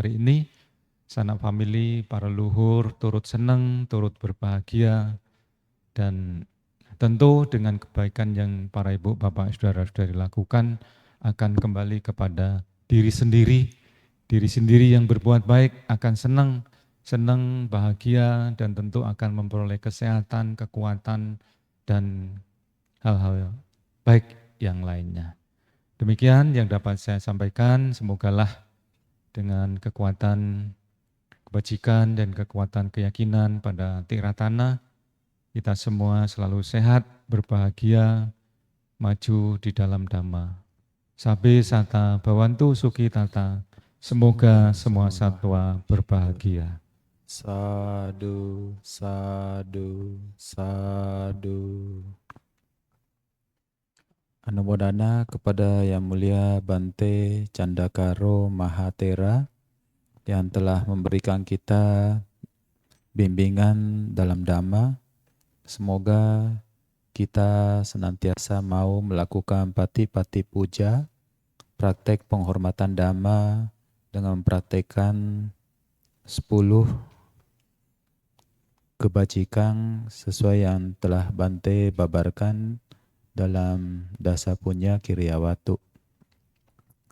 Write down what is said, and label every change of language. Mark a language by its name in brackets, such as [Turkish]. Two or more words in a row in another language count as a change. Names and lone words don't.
[Indonesian] hari ini, sanak famili, para luhur turut senang, turut berbahagia, dan tentu dengan kebaikan yang para ibu, bapak, saudara-saudari lakukan akan kembali kepada diri sendiri yang berbuat baik akan senang, bahagia, dan tentu akan memperoleh kesehatan, kekuatan, dan hal-hal baik yang lainnya. Demikian yang dapat saya sampaikan, semogalah dengan kekuatan kebajikan dan kekuatan keyakinan pada Tiratana, kita semua selalu sehat, berbahagia, maju di dalam dhamma. [Pali] Sabe sata bawantu suki tata, [Indonesian] semoga semua satwa berbahagia. [Pali] Sadu, sadu, sadu. [Indonesian] Anumodana kepada Yang Mulia Bante Candakaro Mahatera yang telah memberikan kita bimbingan dalam dhamma. Semoga kita senantiasa mau melakukan [Pali] pati-pati puja, [Indonesian] praktek penghormatan dhamma dengan mempraktekkan 10 kebajikan sesuai yang telah Bante babarkan dalam Dasa Punya Kiriyawatu.